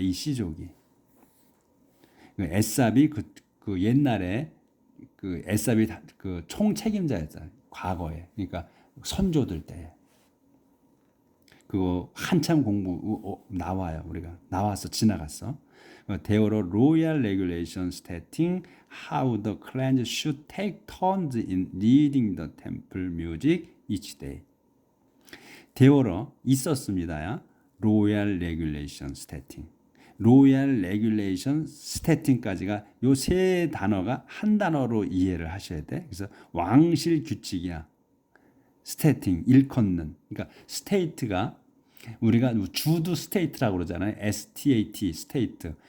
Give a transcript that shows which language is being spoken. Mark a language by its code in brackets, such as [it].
[ko] 이 시족이 에삽이 그 옛날에 그 에삽이 그 총 책임자였잖아. 과거에. 그러니까 선조들 때. 그거 한참 공부 나와요. 우리가 나와서 지나갔어. [en] There were royal regulations stating how the clans should take turns in leading the temple music each day. There were [ko] 있었습니다. [en] royal regulation stating. royal regulation stating [ko] 까지가 요 세 단어가 한 단어로 이해를 하셔야 돼. 그래서 왕실 규칙이야. stating 일컫는. 그러니까 state가 우리가 주도 스테이트라고 그러잖아요. [en] STAT, state.